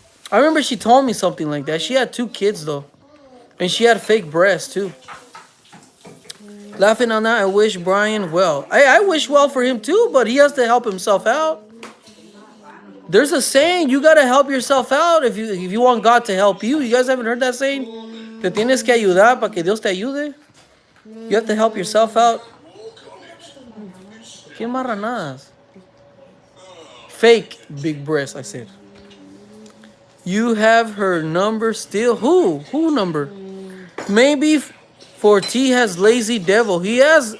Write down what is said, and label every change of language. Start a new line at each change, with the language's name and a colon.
English: I remember she told me something like that. She had 2 kids, though. And she had fake breasts, too. Laughing on that, I wish Brian well. I wish well for him, too, but he has to help himself out. There's a saying, you got to help yourself out if you want God to help you. You guys haven't heard that saying?
Spanish: Te tienes que ayudar para que Dios te ayude.
English: You have to help yourself out.
Spanish: ¿Qué marranadas?
English: Fake big breasts, I said. You have her number still? Who? Who number? Maybe 4T has lazy devil. He has.